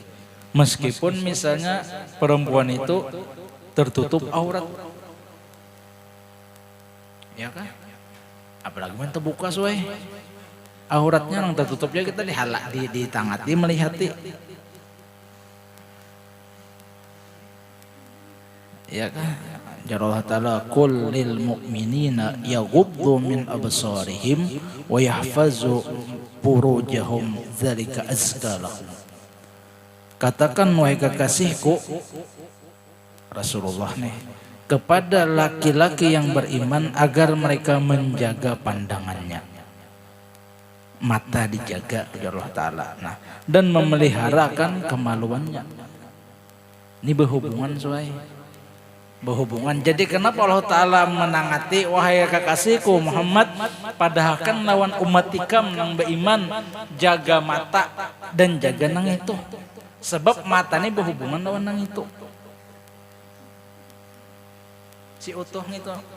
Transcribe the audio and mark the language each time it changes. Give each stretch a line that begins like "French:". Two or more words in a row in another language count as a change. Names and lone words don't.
Banjar: Meskipun misalnya perempuan itu tertutup aurat, ya kan? Apalagi main terbuka suai auratnya nang tertutupnya kita dihalak di tangati melihati, ya kan?
Arabic: جار الله تعالى قل للمؤمنين يغضوا من أبصارهم ويحفظوا فروجهم ذلك أزكى لهم.
Banjar: Katakan wahai kekasihku, Rasulullah nih kepada laki-laki yang beriman agar mereka menjaga pandangannya. Mata dijaga oleh Allah Ta'ala. Nah, dan memeliharakan kemaluannya. Ini berhubungan suai. Berhubungan. Jadi kenapa Allah Ta'ala menangati wahai kekasihku Muhammad padahkan lawan umat ikam nang beriman jaga mata dan jaga nang itu. Sebab mata ini berhubungan lawan nang itu. Si utuh itu.